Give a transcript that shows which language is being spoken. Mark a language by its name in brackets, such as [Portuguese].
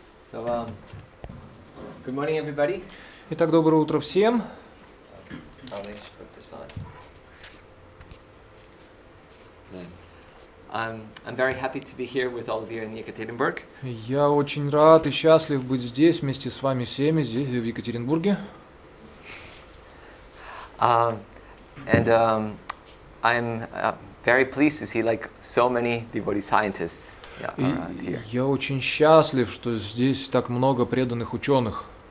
[English] So, good morning, everybody. [Russian] Итак, доброе утро всем. [English] Probably should put this on. I'm very happy to be here with all of you in Yekaterinburg. [Russian] Я очень рад и счастлив быть здесь вместе с вами всеми здесь, в Екатеринбурге. [English] I'm very pleased to see like so many devotee scientists around here. [Russian] Я очень счастлив, что здесь так много преданных ученых.